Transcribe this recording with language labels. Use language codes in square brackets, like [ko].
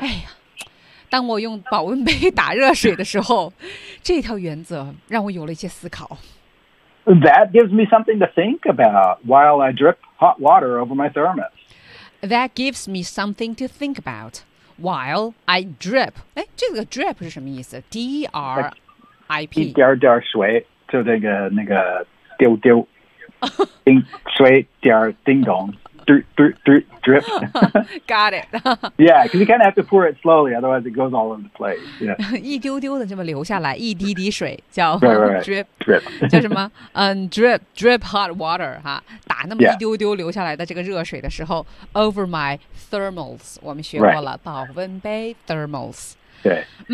[zh] 哎呀，当我用保温杯打热水的时候，这条原则让我有了一些思考。 [en] That gives me something to think about while I drip hot water over my thermos. That gives me something to think about. While I drip, [zh] 哎，这个 [en] drip [zh] 是什么意思 [en] ？D R I P， [zh] 一点点水，就这个那个丢丢，叮水点叮咚，drip。 [en] Got it. Yeah, because you kind of have to pour it slowly, otherwise it goes all over the place. Yeah. [zh] 一丢丢的这么流下来，一滴滴水叫 [en] drip， [zh] 叫什么？ [en] drip hot water [zh] 哈，打那么一丢丢流下来的这个热水的时候、 [en] yeah. ， over my thermals， [zh] 我们学过了保温杯 thermals。对。